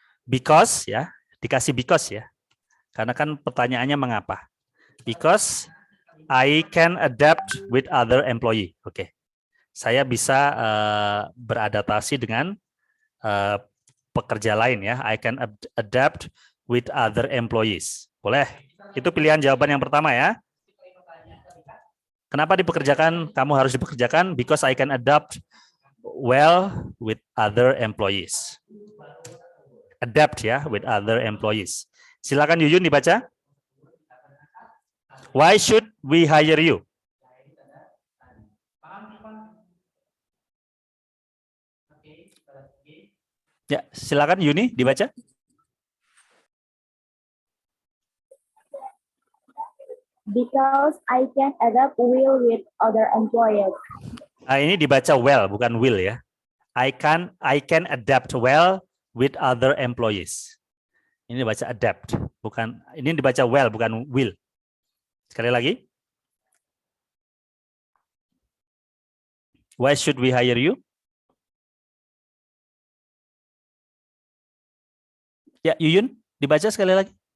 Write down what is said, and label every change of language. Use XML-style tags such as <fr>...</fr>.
<id>Because ya, dikasih because ya. Karena kan pertanyaannya mengapa?</id> <en>Because I can adapt with other employee.</en> <id>Oke. Saya bisa beradaptasi dengan pekerja lain ya.</id> <en>I can adapt with other employees.</en> <id>Boleh? Itu pilihan jawaban yang pertama ya. Kenapa dipekerjakan? Kamu harus dipekerjakan</id> <en>because I can adapt well with other employees. Adapt ya with other employees.</en> <id>Silakan Yuyun dibaca.</id> <en>Why should we hire you?</en> <id>Ya, silakan Yuni dibaca.</id> <en>Because I can adapt well with other employees.</en> <id>Nah, ini dibaca well, bukan will ya.</id> <en>I can adapt well with other employees.</en> <id>Ini dibaca adapt, bukan ini dibaca well, bukan will. Sekali lagi.</id> <en>Why should we hire you?</en> <id>Ya, Yuyun, dibaca sekali lagi.</id>